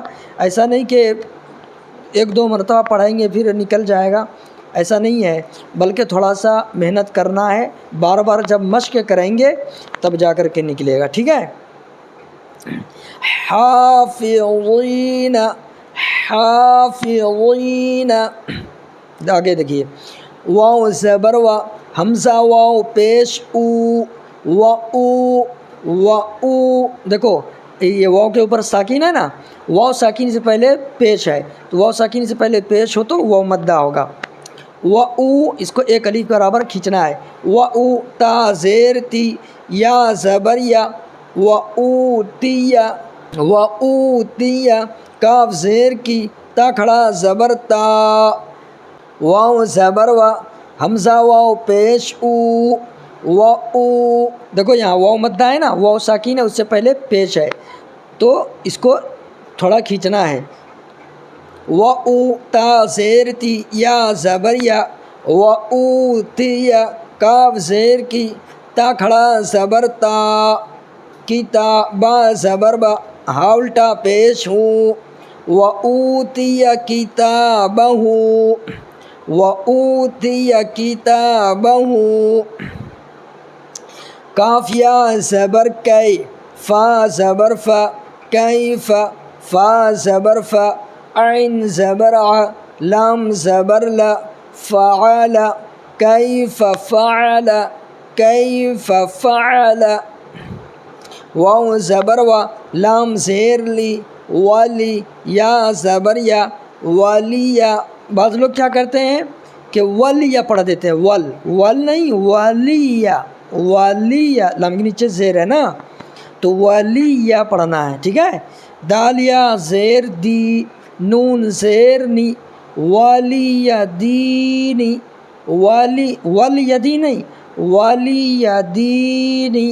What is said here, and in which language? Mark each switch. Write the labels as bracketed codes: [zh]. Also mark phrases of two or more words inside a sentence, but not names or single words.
[ur] ایسا نہیں کہ 1-2 مرتبہ پڑھیں گے پھر نکل جائے گا، ایسا نہیں ہے، بلکہ تھوڑا سا محنت کرنا ہے، بار بار جب مشق کریں گے تب جا کر کے نکلے گا، ٹھیک ہے. حافظین حافظین. آگے دیکھیے واو زبر و حمزہ واو پیش او و او و او. دیکھو یہ واو کے اوپر ساکین ہے نا، واو ساکین سے پہلے پیش ہے، تو واو ساکین سے پہلے پیش ہو تو واو مدہ ہوگا. و او اس کو ایک الف کے برابر کھینچنا ہے. و او تا زیر تی یا زبر یا و اوتیا و اوتیا. کاف زیر کی تا کھڑا زبر تا. واو زبر و حمزہ واو پیش او و او. دیکھو یہاں واو مدہ ہے نا، واو ساکین ہے، اس سے پہلے پیش ہے، تو اس کو تھوڑا کھینچنا ہے. و تا زیر تی یا زبر یا وَأُوتِيَ کاف زیر کی تا کھڑا زبر تا با زبر با ہا الٹا پیش ہوں. [ar] وَأُوتِيَ كِتَابَهُ وَأُوتِيَ كِتَابَهُ [ur] کاف یا زبر کئی فا زبر فا کیف فا زبر فا عین زبر ع لام زبر لا فعل کیف فعل کیف فعل واو زبر و لام زیر لی ولی یا زبر یا ولیہ. بعض لوگ کیا کرتے ہیں کہ ولیہ پڑھ دیتے ہیں، ول نہیں ولیہ، ولیہ لام کے نیچے زیر ہے نا تو ولیہ پڑھنا ہے. ٹھیک ہے. دال یا زیر دی نون زیر نی ولیہ دینی ولیدی نہیں ولیدینی.